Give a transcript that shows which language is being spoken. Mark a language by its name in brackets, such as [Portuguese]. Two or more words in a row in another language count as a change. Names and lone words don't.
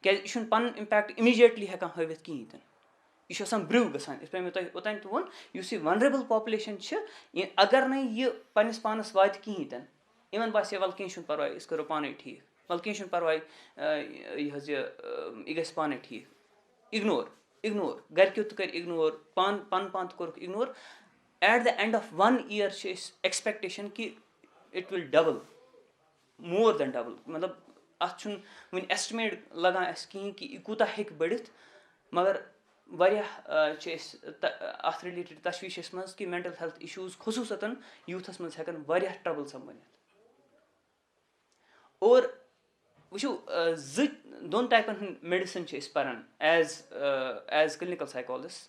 [Kashmiri] کیازِ یہِ چھُنہٕ پَنُن اِمپیکٹ اِمیٖڈیٹلی ہٮ۪کان ہٲوِتھ کِہیٖنۍ تہِ نہٕ یہِ چھُ آسان برٛونٛہہ گژھان یِتھ پٲٹھۍ مےٚ تۄہہِ اوٚتانۍ تہِ ووٚن یُس یہِ [English] vulnerable population [Kashmiri] چھِ اگر نَے یہِ پنٕنِس پانس واتہِ کِہیٖنۍ تہِ نہٕ یِمن باسہِ ہے وَلہٕ کینٛہہ چھُنہٕ پرواے أسۍ کرو پانے ٹھیٖک وَلہٕ کینٛہہ چھُنہٕ پرواے یہِ حظ یہِ گژھِ پانے ٹھیٖک اِگنور گرِکیو تہِ کٔرۍ اِگنور پَنُن پان تہِ کوٚرُکھ اِگنور [English] at the end of 1 year [Kashmiri] چھِ أسۍ ایکسپیکٹیشن کہِ [English] it will double more than double. [Kashmiri] مطلب اَتھ چھُنہٕ وٕنہِ ایسٹِمیٹ لگان اَسہِ کِہیٖنۍ کہِ یہِ کوٗتاہ ہیٚکہِ بٔڑِتھ, مگر واریاہ چھِ أسۍ اَتھ رِلیٹِڈ تشویٖشَس منٛز کہِ [English] mental health issues [Kashmiri] خصوٗصاً یوٗتھَس منٛز ہٮ۪کَن واریاہ ٹربل سَمبٲلِتھ. اور وٕچھو 2 ٹایپَن ہٕنٛدۍ میڈِسن چھِ أسۍ پَران [English] as clinical psychologist.